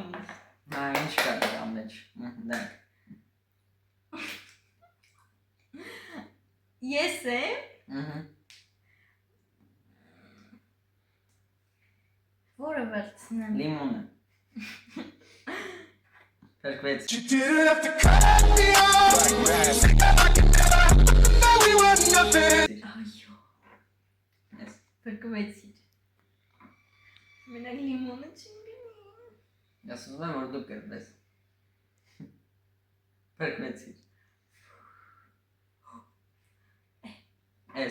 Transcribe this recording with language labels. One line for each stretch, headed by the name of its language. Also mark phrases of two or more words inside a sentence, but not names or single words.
Armenian: Հա, ինչ կա դրա մեջ։ Դենք։ Ես եմ։ Որը վերցնեմ։ Լիմոնը։ Պրկվեցիր։
English: You didn't have to cut me off. Now we were nothing.
Armenian: Այո, Էս։ պրկվեցիր։ Մենակ լիմոնը չեմ գնի։ Ես ուզում եմ որ դու կրվես։ Պրկվեցիր։ Էս։